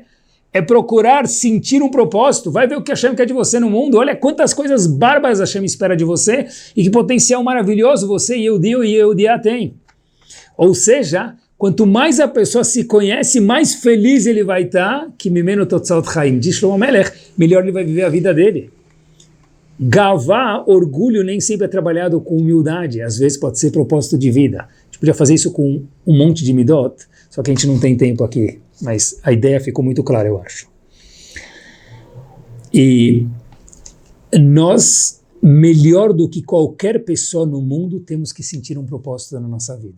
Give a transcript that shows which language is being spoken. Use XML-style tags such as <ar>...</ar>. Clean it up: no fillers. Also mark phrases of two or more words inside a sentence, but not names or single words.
<pt>É procurar sentir um propósito. Vai ver o que Hashem quer de você no mundo. Olha quantas coisas bárbaras Hashem espera de você e que potencial maravilhoso você e Yehudiá tem. Ou seja, quanto mais a pessoa se conhece, mais feliz ele vai estar, que</pt> <he>ממנו תוצאות חיים,</he> <pt>diz Shlomo Melech, melhor ele vai viver a vida dele. Gavá, orgulho, nem sempre é trabalhado com humildade, às vezes pode ser propósito de vida. A gente podia fazer isso com um monte de midot, só que a gente não tem tempo aqui, mas a ideia ficou muito clara, eu acho. E nós, melhor do que qualquer pessoa no mundo, temos que sentir um propósito na nossa vida.</pt>